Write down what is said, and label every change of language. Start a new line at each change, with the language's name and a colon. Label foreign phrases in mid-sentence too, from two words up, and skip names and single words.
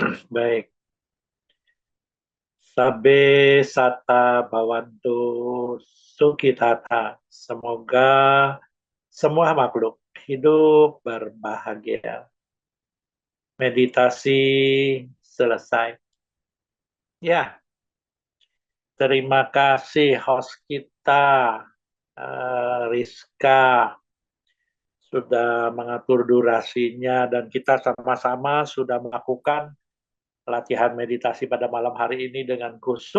Indonesian: Baik.
Pali: Sabe sata bawantu sukitata.
Indonesian: Semoga semua makhluk hidup berbahagia. Meditasi selesai. Ya, terima kasih host kita, Rizka, sudah mengatur durasinya dan kita sama-sama sudah melakukan latihan meditasi pada malam hari ini dengan kusuk.